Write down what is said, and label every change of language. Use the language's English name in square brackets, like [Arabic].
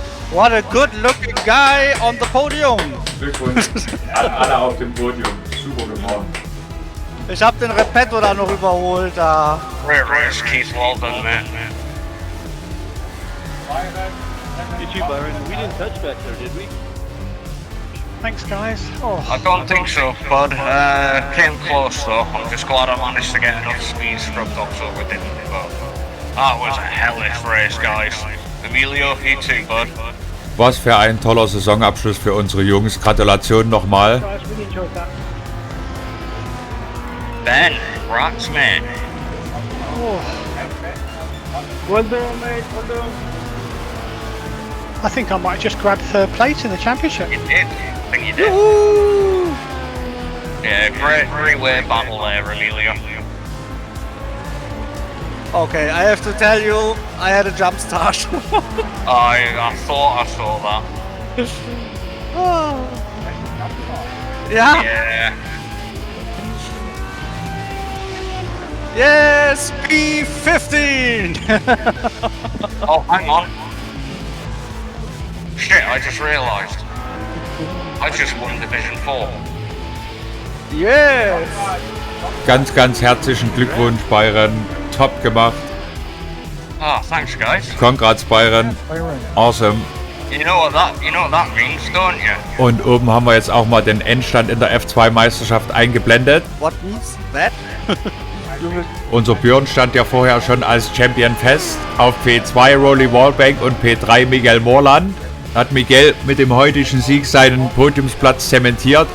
[English] What a good looking guy on the podium. [German] Glückwunsch an alle auf dem Podium. Super gefahren. Ich hab den Repetto da noch überholt da. [English] Great race, Keith. Well done, man. Did you, Byron? We didn't touch back there, did we? Thanks, guys. Oh, I don't think so, bud. Came close though. I'm just glad I managed to get enough speed scrubbed up so we didn't. But that was a hellish race, guys. Emilio, you too, bud. [German] Was für ein toller Saisonabschluss für unsere Jungs. Gratulation nochmal. [English] guys, really enjoyed that. Ben, rocks, man. Oh, Well done, mate. Well done. I think I might just grab third place in the championship. You did. I think you did. Yeah, great way battle there, Emilio. Okay, I have to tell you, I had a jump start. I thought I saw that. Yeah? Yeah. Yes, P15! Oh, hang on. Shit, I just realised. I just won Division 4. Yes! [German] Ganz, ganz herzlichen Glückwunsch, Byron. Top gemacht. [English] Ah, thanks, guys. Congrats, Byron. Awesome. You know what that means, don't you? [German] Und oben haben wir jetzt auch mal den Endstand in der F2-Meisterschaft eingeblendet. [English] What means that? [German] Unser Björn stand ja vorher schon als Champion fest. Auf P2 Rolly Wallbank und P3 Miguel Morland. Hat Miguel mit dem heutigen Sieg seinen Podiumsplatz zementiert.